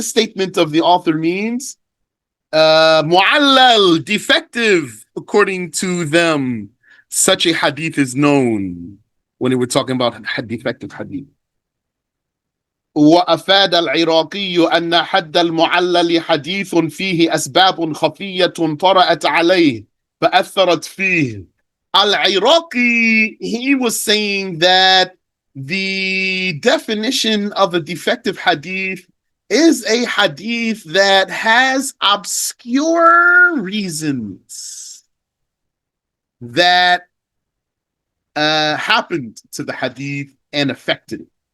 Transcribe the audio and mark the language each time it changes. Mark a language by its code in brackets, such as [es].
[en] This statement of the author means معلل, defective, according to them. Such a hadith is known when they were talking about defective hadith. [ar] وأفاد العراقي أن حد المعلل حديث فيه أسباب خفية طرأت عليه فأثرت فيه. [en] Al-Iraqi, he was saying that the definition of a defective hadith is a hadith that has obscure reasons that happened to the hadith and affected it.